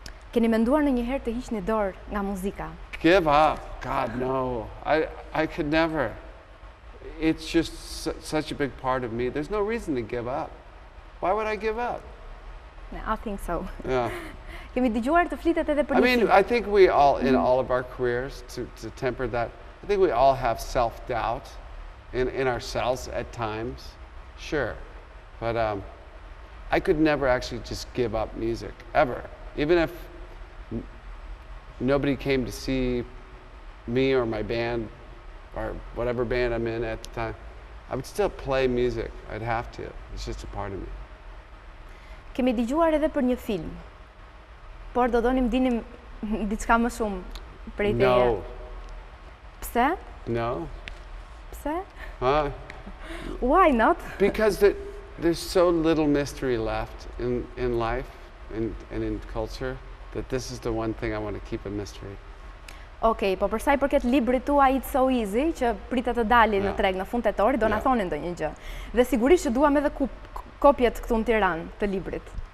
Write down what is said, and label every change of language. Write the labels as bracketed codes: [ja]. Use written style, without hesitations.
[sq] Keni menduar ndonjëherë të hiqni dorë nga muzika? [en] Give up? God, no. I could never. It's just such a big part of me. There's no reason to give up. Why would I give up? I think so. Yeah. [sq] Kemi dëgjuar të flitet edhe për një [en] mean, [sq] film. [en] I think we all, in all of our careers, to temper that, I think we all have self-doubt in ourselves at times. Sure. But I could never actually just give up music, ever. Even if nobody came to see me or my band or whatever band I'm in at the time, I would still play music. I'd have to. It's just a part of me. [sq] Kemi dëgjuar edhe për një film. Por do donim dinim diçka më shumë prej teje? [en] No. [sq] Pse? [en] No. [sq] Pse? Huh? [en] Why not? Because there's so little mystery left in life and in culture that this is the one thing I want to keep a mystery. [sq] Okej, po për sa i përket librit tuaj It's So Easy, që pritet të dali në treg në fund tetori, do na thonin ndonjë gjë. Dhe sigurisht që duam edhe kopjet këtu në Tiranë të librit.